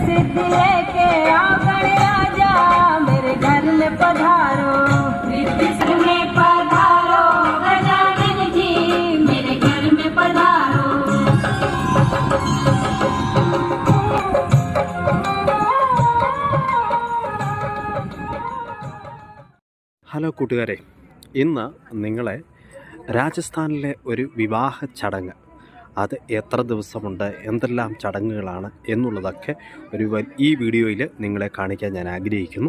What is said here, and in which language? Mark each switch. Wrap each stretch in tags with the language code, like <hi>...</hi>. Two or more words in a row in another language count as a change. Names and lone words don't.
<hi>रिद्धि लेके आओ गणराजा मेरे घर में पधारो रिद्धि सुने पधारो गजानन जी मेरे घर में पधारो</hi> <ml>ഹലോ കൂട്ടുകാരെ, ഇന്ന് നിങ്ങളെ രാജസ്ഥാനിലെ ഒരു വിവാഹ ചടങ്ങ്, അത് എത്ര ദിവസമുണ്ട്, എന്തെല്ലാം ചടങ്ങുകളാണ് എന്നുള്ളതൊക്കെ ഈ വീഡിയോയിൽ നിങ്ങളെ കാണിക്കാൻ ഞാൻ ആഗ്രഹിക്കുന്നു.</ml>